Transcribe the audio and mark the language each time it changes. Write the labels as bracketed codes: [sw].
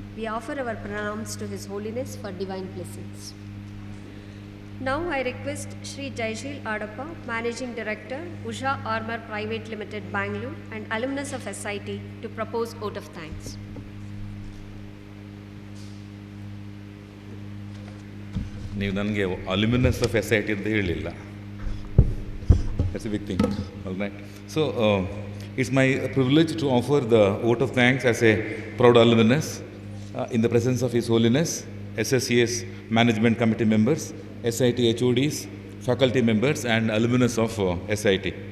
[en] We offer our pranams to His Holiness for divine blessings. Now I request Shri Jaishil Adappa, Managing Director, Usha Armour Private Limited, Bangalore, and alumnus of SIT, to propose vote of thanks. [kn] ನೀವು ನನಗೆ aluminous of SIT ಅಂತ ಹೇಳಿಲ್ಲ. [en] That's a big thing. All right. So, it's my privilege to offer the vote of thanks as a proud alumnus in the presence of His Holiness, SSCS Management Committee members, SIT HODs, faculty members, and alumnus of SIT.